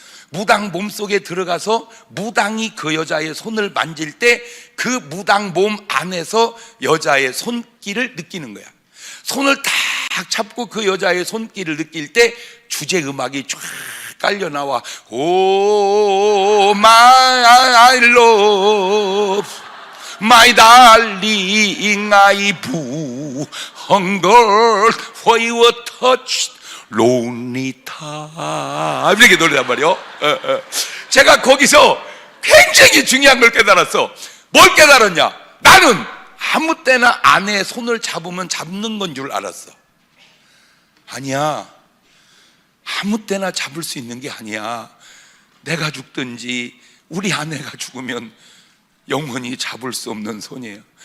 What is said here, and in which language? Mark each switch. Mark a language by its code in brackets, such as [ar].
[ko] 무당 몸속에 들어가서 무당이 그 여자의 손을 만질 때 그 무당 몸 안에서 여자의 손길을 느끼는 거야. 손을 딱 잡고 그 여자의 손길을 느낄 때 주제 음악이 쫙 깔려 나와. [en] Oh my love, my darling, I hunger for your touch, lonely time. [ko] 이렇게 노래란 말이요. 제가 거기서 굉장히 중요한 걸 깨달았어. 뭘 깨달았냐? 나는 아무 때나 아내의 손을 잡으면 잡는 건 줄 알았어. 아니야. 아무 때나 잡을 수 있는 게 아니야. 내가 죽든지 우리 아내가 죽으면 영원히 잡을 수 없는 손이에요.